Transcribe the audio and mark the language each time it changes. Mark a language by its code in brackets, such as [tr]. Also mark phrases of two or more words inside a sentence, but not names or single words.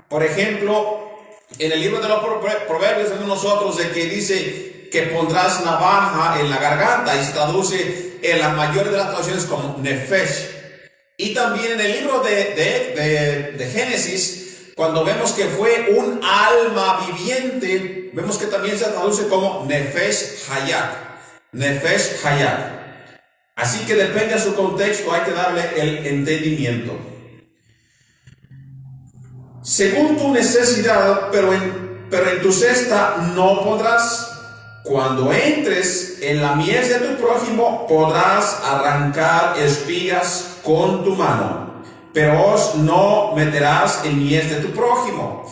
[es] Por ejemplo, en el libro de los Proverbios vemos nosotros de que dice que pondrás navaja en la garganta, y se traduce en la mayoría de las traducciones como nefesh. Y también en el libro de Génesis, cuando vemos que fue un alma viviente, vemos que también se traduce como [he] נפש חיה. נפש חיה. [es] Así que depende de su contexto, hay que darle el entendimiento. Según tu necesidad, pero en tu cesta no podrás. Cuando entres en la mies de tu prójimo, podrás arrancar espigas con tu mano, pero no meterás en mies de tu prójimo.